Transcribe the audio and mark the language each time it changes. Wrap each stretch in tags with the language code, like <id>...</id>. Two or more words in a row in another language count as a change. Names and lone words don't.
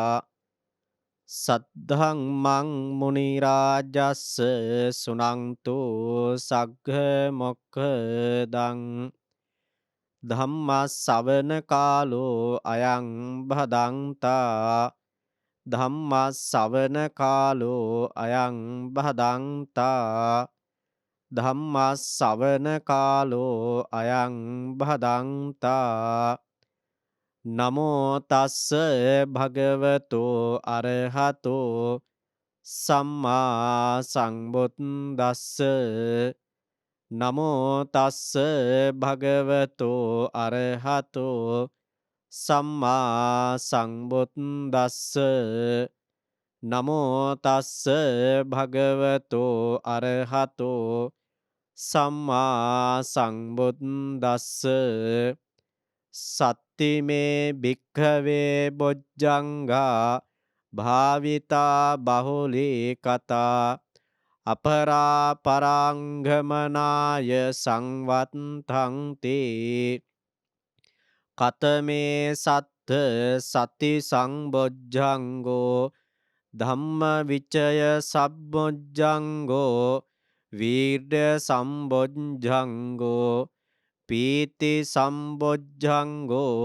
<pi>सद्धम्मं मुनिराजस्य सुनन्तु सग्गमोक्खदं धम्मश्रवणकालो अयं भदन्ता धम्मश्रवणकालो अयं भदन्ता ධම්මස්සවන කාලෝ අයං භදන්තා නමෝ තස්ස භගවතෝ අරහතෝ සම්මා සංබුද්දස්ස නමෝ තස්ස භගවතෝ අරහතෝ සම්මා සංබුද්දස්ස නමෝ තස්ස භගවතෝ අරහතෝ සම්මා සංබුද්දස්ස සත්තිමේ භික්ඛවේ බොජ්ජංගා භාවිතා බහුලී කතා අපරාපරංගමනාය සංවත්තං තේ කතමේ සත්ත සති සංබොජ්ජංගෝ ධම්ම විචය සම්බොජ්ජංගෝ වීර්ය සම්බොජ්ජංගෝ පීති සම්බොජ්ජංගෝ</pi>